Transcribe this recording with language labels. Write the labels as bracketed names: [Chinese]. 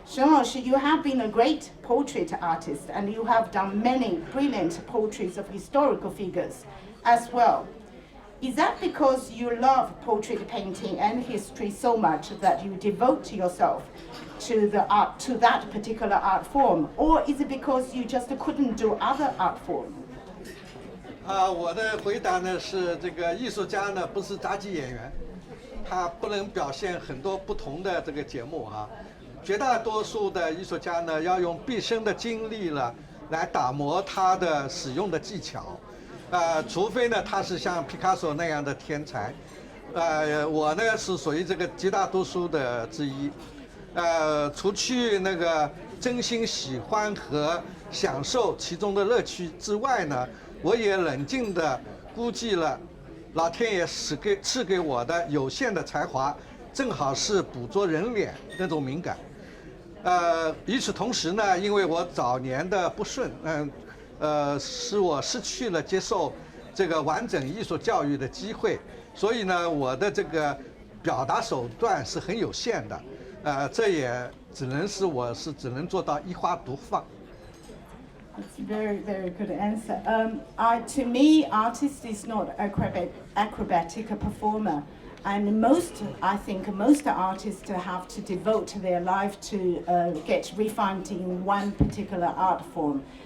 [English] Shen Laoshi, you have been a great portrait artist and you have done many brilliant portraits of historical figures as well. Is that because you love portrait painting and history so much that you devote yourself to the art, to that particular art form, or is it because you just couldn't do other art form? [Chinese] 我的回答呢是这个艺术家呢不是杂技演员，他不能表现很多不同的这个节目啊。绝大多数的艺术家呢要用毕生的精力了来打磨他的使用的技巧。除非呢，他是像毕卡索那样的天才，我呢是属于这个极大多数的之一，除去那个真心喜欢和享受其中的乐趣之外呢，我也冷静地估计了，老天爷赐给我的有限的才华，正好是捕捉人脸那种敏感，与此同时呢，因为我早年的不顺，使我失去了接受这个完整艺术教育的机会，所以呢，我的这个表达手段是很有限的，这也只能是我只能做到一花独放。 [English] That's a very, very good answer. To me, artist is not acrobatic performer. And I think most artists have to devote their life to get refined in one particular art form.